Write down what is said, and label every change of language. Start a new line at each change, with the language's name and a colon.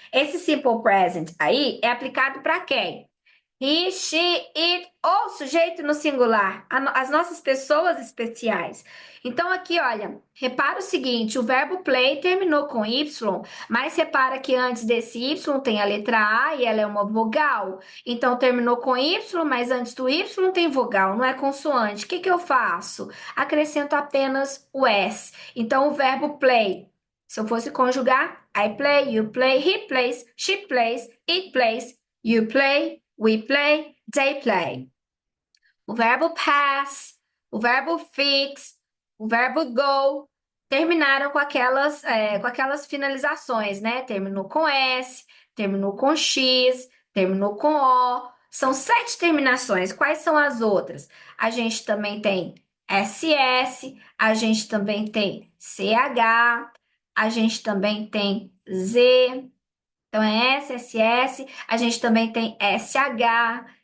Portuguese: Esse simple present aí é aplicado para quem? He, she, it, ou sujeito no singular, as nossas pessoas especiais. Então, aqui, olha, repara o seguinte: o verbo play terminou com Y, mas repara que antes desse Y tem a letra A e ela é uma vogal. Então, terminou com Y, mas antes do Y tem vogal, não é consoante. O que que eu faço? Acrescento apenas o S. Então, o verbo play, se eu fosse conjugar,
English: I play, you play, he plays, she plays, it plays, you play, we play, they play.
Portuguese: O verbo pass, o verbo fix, o verbo go terminaram com aquelas finalizações, né? Terminou com S, terminou com X, terminou com O. São 7 terminações. Quais são as outras? A gente também tem SS, a gente também tem CH, a gente também tem Z. Então é S, SS, a gente também tem SH,